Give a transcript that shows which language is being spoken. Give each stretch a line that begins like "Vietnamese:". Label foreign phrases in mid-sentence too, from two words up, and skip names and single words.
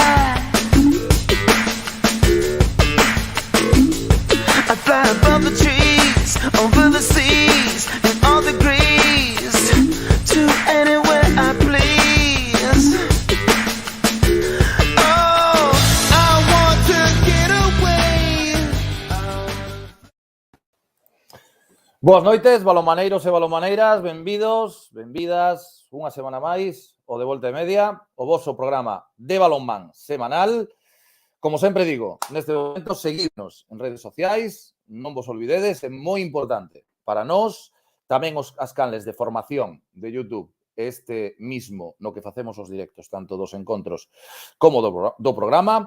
English: I fly above the trees, over the seas, and all degrees, to anywhere I please. Oh, I want to get away.
Galician: Boas noites, balomaneiros e balomaneiras, benvidos, benvidas, unha semana máis, o de Volta e Media, o voso programa de balonmán semanal. Como sempre digo, neste momento, seguidnos en redes sociais, non vos olvidedes, é moi importante para nós, tamén as canles de formación de YouTube,
Spanish: este mismo
Galician: no que facemos os directos, tanto dos encontros como do programa.